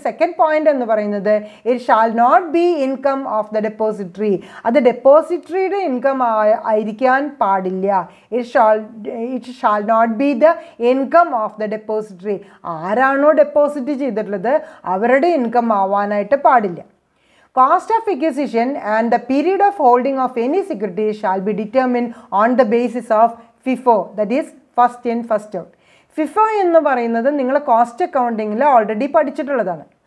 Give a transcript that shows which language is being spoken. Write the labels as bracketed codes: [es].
[en] second point [ml] എന്ന് പറയുന്നത് [en] It shall not be income of the depository. [ml] അത് ഡെപ്പോസിറ്ററിയുടെ income ആയിരിക്കാൻ പാടില്ല. [en] It shall not be the income of the depository. [ml] ആരാണോ deposit ചെയ്തിട്ടുള്ളത് അവരുടെ ഇൻകം ആവാനായിട്ട് പാടില്ല. [en] Cost of acquisition and the period of holding of any security shall be determined on the basis of FIFO, that is first in first out. [ml] FIFO എന്ന് പറയുന്നത് നിങ്ങൾ cost അക്കൗണ്ടിങ്ങിൽ already പഠിച്ചിട്ടുള്ളതാണ്.